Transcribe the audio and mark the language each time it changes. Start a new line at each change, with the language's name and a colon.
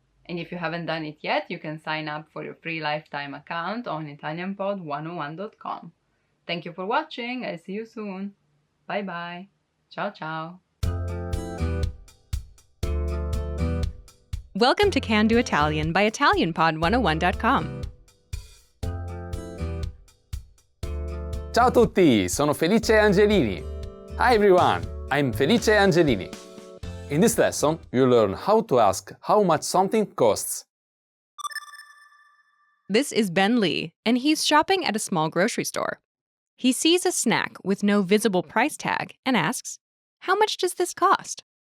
English: And if you haven't done it yet, you can sign up for your free lifetime account on ItalianPod101.com. Thank you for watching. I'll see you soon. Bye bye.
Italian: Ciao ciao.
English: Welcome to Can Do Italian by ItalianPod101.com.
Italian: Ciao a tutti, sono Felice Angelini.
English: Hi everyone, I'm Felice Angelini. In this lesson, you'll learn how to ask how much something costs. This is Ben Lee, and he's shopping at a small grocery store. He sees a snack with no visible price tag and asks, "How much does this cost?"